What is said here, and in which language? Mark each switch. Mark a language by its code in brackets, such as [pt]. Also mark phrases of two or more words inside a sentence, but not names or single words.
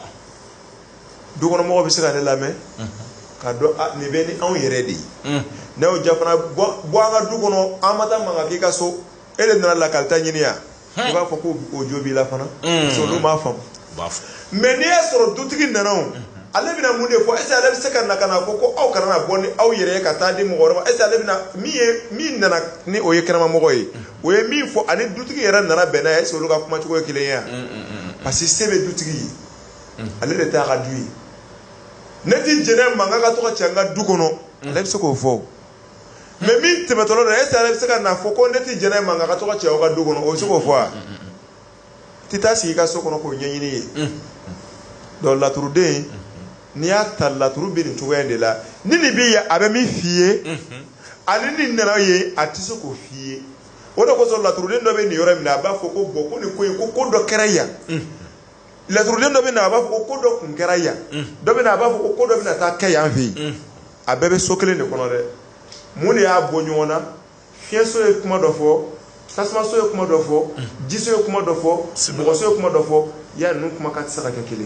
[bm] du kɔnɔ mɔgɔw bɛ se ka ne lamɛn ka dɔn nin bɛ ni anw yɛrɛ de ye ne y'o ja fana bɔ an ka du kɔnɔ an ma taa mankan k'i ka so e de nana lakalita ɲini yan i b'a fɔ ko o jo b'i la fana [fr] parce que [bm] olu m'a faamu mais n'i y'a sɔrɔ dutigi nana o ale bɛna mun de fɔ [fr] est ce que [bm] ale bɛ se ka na ka na fɔ ko aw kana na bɔ ni aw yɛrɛ ye ka taa di mɔgɔ wɛrɛ ma [fr] est ce que [bm] ale bɛna min nana ni o ye kɛnɛmamɔgɔ ye o ye min fɔ ani dutigi yɛrɛ nana bɛn n'a ye [fr] est ce que [bm] olu ka kumacogo ye kelen ye wa [fr] parce que [bm] se bɛ dutigi ye ale de t'a ka du ye ne ti jɛnɛ mankan ka to ka cɛ an ka du kɔnɔ ale bɛ se k'o fɔ mais min tɛmɛtɔla don [fr] est ce que [bm] ale bɛ se ka na fɔ ko ne ti jɛnɛ mankan ka to ka cɛ aw ka du kɔnɔ o bɛ se k'o fɔ wa ti taa sigi i ka so kɔnɔ k'o ɲɛɲini ye donc laturuden n'i y'a ta laturu bɛ nin cogoya in de la ni nin bɛ yen a bɛ min f'i ye ani nin nana ye a tɛ se k'o f'i ye o de kosɔn laturuden dɔ bɛ nin yɔrɔ min na a b'a fɔ ko bɔn ko nin ko in ko dɔ kɛra yan laturuden dɔ bɛ na a b'a fɔ ko dɔ kun kɛra yan dɔ bɛ na a b'a fɔ ko dɔ bɛ na taa kɛ yan fɛ yen a bɛɛ bɛ so kelen de kɔnɔ dɛ mun de y'a bɔ ɲɔgɔn na fiɲɛso ye kuma dɔ fɔ tasumaso ye kuma dɔ fɔ jiso ye kuma dɔ fɔ mɔgɔso ye kuma dɔ fɔ ya ninnu kuma ka tɛ se ka kɛ kelen ye